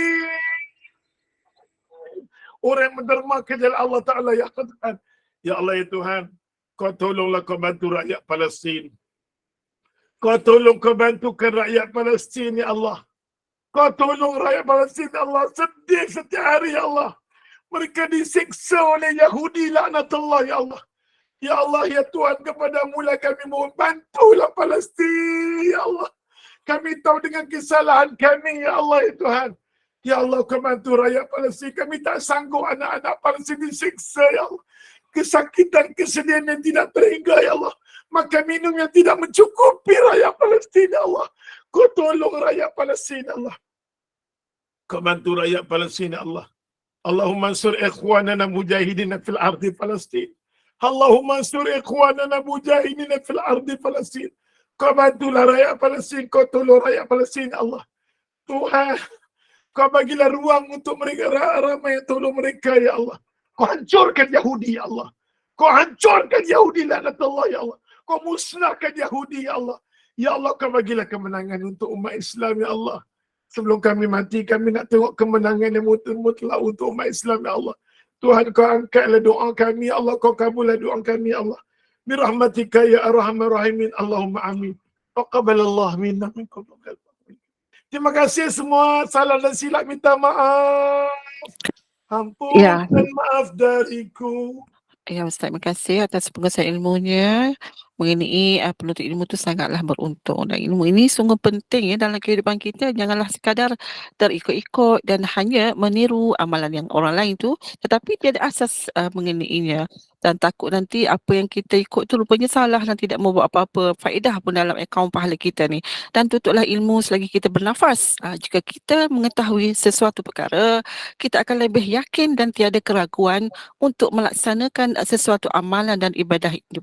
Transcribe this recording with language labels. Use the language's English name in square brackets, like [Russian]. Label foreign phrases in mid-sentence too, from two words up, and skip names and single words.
[Malay] Orang yang menderma ke jalan Allah Ta'ala, ya Tuhan. Ya Allah, ya Tuhan. Kau tolonglah, kau bantu rakyat Palestin. Kau tolong, kau bantukan rakyat Palestin, ya Allah. Kau tolong rakyat Palestin, ya Allah. Sedih setiap hari, ya Allah. Mereka disiksa oleh Yahudi, laknatullah, ya Allah. Ya Allah, ya Tuhan, kepada-Mu lah kami mohon, bantulah Palestin, ya Allah. Kami tahu dengan kesalahan kami, ya Allah, ya Tuhan. Ya Allah, kau bantu rakyat Palestin. Kami tak sanggup anak-anak Palestin disiksa, ya Allah. Kesakitan, kesedihan yang tidak terhingga, ya Allah. Makan minum yang tidak mencukupi rakyat Palestin, ya Allah. Kau tolong rakyat Palestin, ya Allah. Kau bantu rakyat Palestin, ya Allah. [Arabic] اللهم انصر إخواننا مجاهدين في الأرض فلسطين. اللهم انصر إخواننا مجاهدين في الأرض فلسطين. [Malay] Kau bantulah rakyat Palestin, kau tolong rakyat Palestin, ya Allah. Tuhan, kau bagilah ruang untuk mereka, ramai yang tolong mereka, ya Allah. Kau hancurkan Yahudi, ya Allah. Kau hancurkan Yahudi, laknatullah, ya Allah. Kau musnahkan Yahudi, ya Allah. Ya Allah, kau bagilah kemenangan untuk umat Islam, ya Allah. Sebelum kami mati, kami nak tengok kemenangan yang mutlak untuk umat Islam, ya Allah. Tuhan, kau angkatlah doa kami, ya Allah. Kau kabullah doa kami, ya Allah. [Arabic] برحمتك يا أرحم الراحمين. اللهم آمين. تقبل الله منا منكم. [Malay] Terima kasih semua. Salah dan silap minta maaf. Ampun Ya. dan maaf dariku. Ya Ustaz, terima kasih atas penguasaan ilmunya mengenai penuntut ilmu itu sangatlah beruntung, dan ilmu ini sungguh penting ya dalam kehidupan kita. Janganlah sekadar terikut-ikut dan hanya meniru amalan yang orang lain tu, tetapi tiada asas mengenainya, dan takut nanti apa yang kita ikut tu rupanya salah dan tidak membawa apa-apa faedah pun dalam akaun pahala kita ni. Dan tutuplah ilmu selagi kita bernafas. Jika kita mengetahui sesuatu perkara, kita akan lebih yakin dan tiada keraguan untuk melaksanakan sesuatu amalan dan ibadah itu.